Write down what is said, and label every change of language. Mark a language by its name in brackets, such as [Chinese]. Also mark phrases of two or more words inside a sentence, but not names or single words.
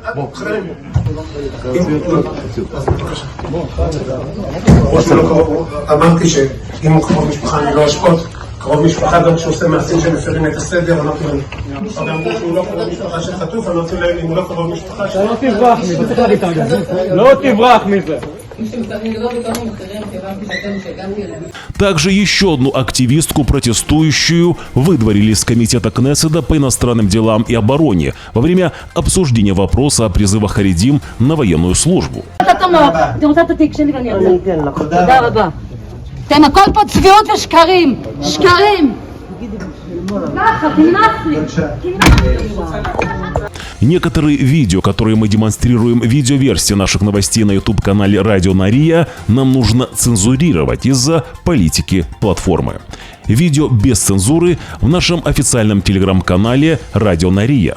[Hebrew] אמרתי שאם הוא קרוב משפחה אני לא אשפוט. קרוב משפחה גם כשעושה מעשים שמפרים את הסדר, אמרתי להם. אבל אמרו שהוא לא קרוב משפחה של חטוף, אמרתי להם אם הוא לא קרוב משפחה של... לא תברח מזה, לא תברח מזה. [Russian] Также еще одну активистку, протестующую, выдворили из комитета Кнессета по иностранным делам и обороне во время обсуждения вопроса о призывах харидим на военную службу. [Hebrew] אתם הכל פה צביעות ושקרים, שקרים. [Russian] Некоторые видео, которые мы демонстрируем в видеоверсии наших новостей на YouTube-канале Радио Нария, нам нужно цензурировать из-за политики платформы. Видео без цензуры в нашем официальном телеграм-канале Радио Нария.